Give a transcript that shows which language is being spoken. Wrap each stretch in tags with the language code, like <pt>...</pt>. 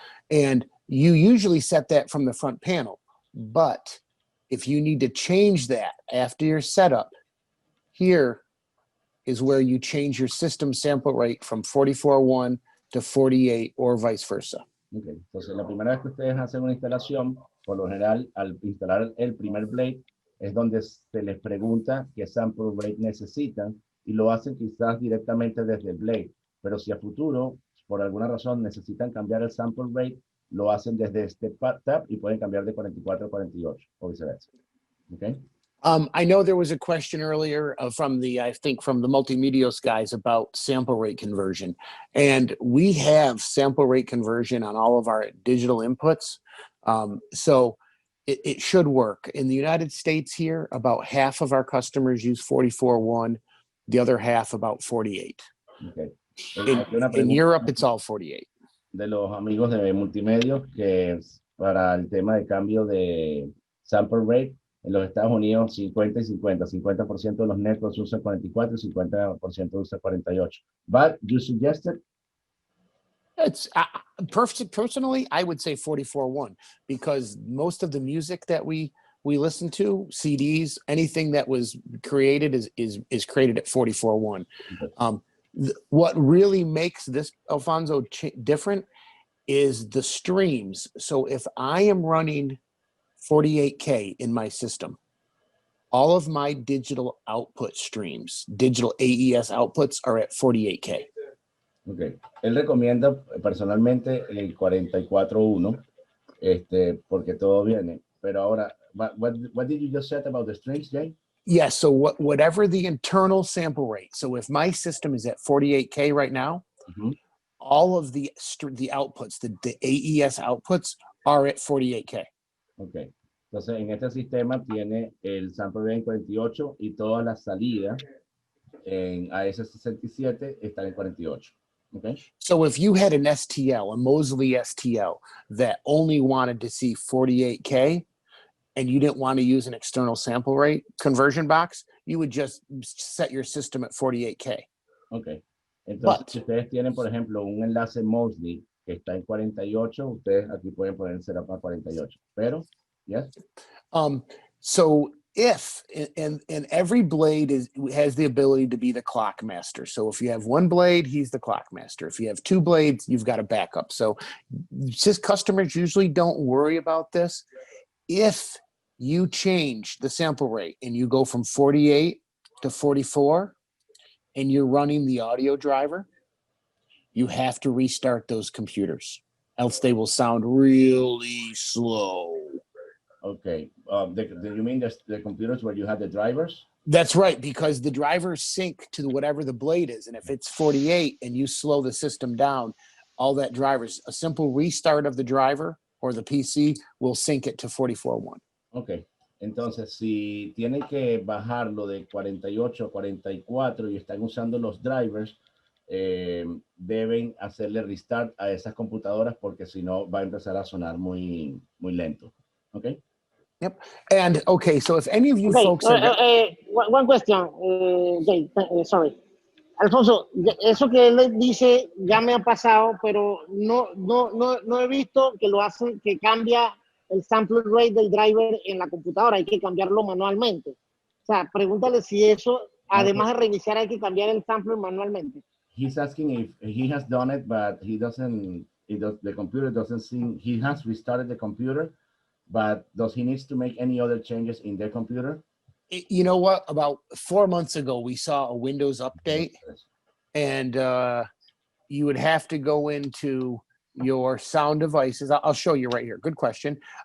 <en>And you usually set that from the front panel. But if you need to change that after your setup, here is where you change your system sample rate from 44.1 to 48 or vice versa. Okay.</en> <es>Entonces, la primera vez que ustedes hacen una instalación, por lo general, al instalar el primer blade, es donde se les pregunta qué sample rate necesitan y lo hacen quizás directamente desde el blade. Pero si a futuro, por alguna razón, necesitan cambiar el sample rate, lo hacen desde este tab y pueden cambiar de 44 a 48 o viceversa.</es> <en>Okay? I know there was a question earlier from the Multimedios guys about sample rate conversion. And we have sample rate conversion on all of our digital inputs. So it should work. In the United States here, about half of our customers use 44.1, the other half about 48. Okay. In Europe, it's all 48.</en> <es>De los amigos de Multimedios, que para el tema de cambio de sample rate, en los Estados Unidos 50 y 50. 50% de los networks usan 44 y 50% usan 48.</es> <en>But you suggested? It's personally, I would say 44.1 because most of the music that we listen to, CDs, anything that was created is created at 44.1. What really makes this, Alfonso, different is the streams. So if I am running 48K in my system, all of my digital output streams, digital AES outputs are at 48K. Okay.</en> <es>Él recomienda personalmente el 44.1, porque todo viene. Pero ahora,</es> <en>what did you just say about the streams, Jay? Yeah, so whatever the internal sample rate. So if my system is at 48K right now, all of the outputs, the AES outputs are at 48K. Ok.</en> <es>Entonces, en este sistema tiene el sample rate en 48 y todas las salidas en AS67 están en 48.</es> <en>Okay. So if you had an STL, a Mosley STL, that only wanted to see 48K, and you didn't want to use an external sample rate conversion box, you would just set your system at 48K. Ok.</en> <es>Entonces, si ustedes tienen, por ejemplo, un enlace Mosley que está en 48, ustedes aquí pueden poner el setup a 48. Pero, yes?</es> <en>So if, and every blade has the ability to be the clock master. So if you have one blade, he's the clock master. If you have 2 blades, you've got a backup. So just customers usually don't worry about this. If you change the sample rate and you go from 48 to 44 and you're running the audio driver, you have to restart those computers, else they will sound really slow. Okay. You mean the computers where you have the drivers? That's right, because the drivers sync to whatever the blade is. And if it's 48 and you slow the system down, all that drivers, a simple restart of the driver or the PC will sync it to 44.1. Ok.</en> <es>Entonces, si tienen que bajarlo de 48 a 44 y están usando los drivers, deben hacerle restart a esas computadoras porque si no va a empezar a sonar muy lento. ¿Ok?</es> <en>Yep. And okay, so if any of you Okay, folks are one question, Jay, sorry.</en> <es>Alfonso, eso que él dice ya me ha pasado, pero no he visto que lo hacen, que cambia el sample rate del driver en la computadora, hay que cambiarlo manualmente. O sea, pregúntale si eso, además de reiniciar, hay que cambiar el sample manualmente.</es> <en>He's asking if he has done it, but he doesn't, the computer doesn't seem, he has restarted the computer, but does he needs to make any other changes in their computer? You know what? About 4 months ago, we saw a Windows update, and you would have to go into your sound devices. I'll show you right here. Good question.</en>